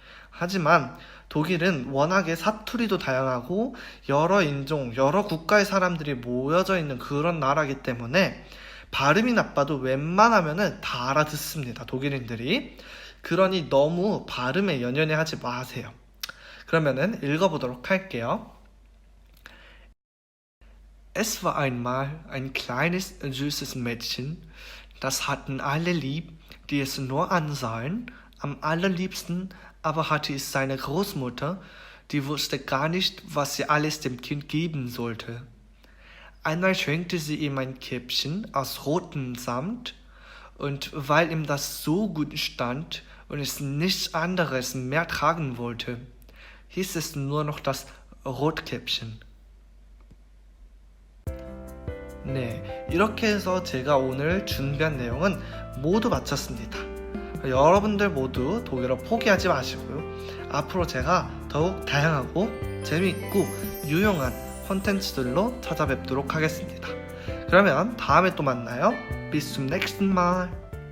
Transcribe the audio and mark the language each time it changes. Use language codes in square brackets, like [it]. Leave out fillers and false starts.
[ko] 하지만 독일은 워낙에 사투리도 다양하고 여러 인종, 여러 국가의 사람들이 모여져 있는 그런 나라이기 때문에 발음이 나빠도 웬만하면은 다 알아듣습니다. 독일인들이. 그러니 너무 발음에 연연해 하지 마세요. 그러면은 읽어보도록 할게요. [de] Es war einmal ein kleines, süßes Mädchen, das hatten alle lieb, die es nur ansahen. Am allerliebsten aber hatte es seine Großmutter, die wusste gar nicht, was sie alles dem Kind geben sollte. Einmal schenkte sie ihm ein Käppchen aus rotem Samt, und weil ihm das so gut stand und es nichts anderes mehr tragen wollte, hieß es nur noch das Rotkäppchen. [ko] 네, 이렇게 해서 제가 오늘 준비한 내용은 모두 마쳤습니다. 여러분들 모두 독일어 포기하지 마시고요. 앞으로 제가 더욱 다양하고 재미있고 유용한 콘텐츠들로 찾아뵙도록 하겠습니다. 그러면 다음에 또 만나요. [de] Bis zum nächsten Mal.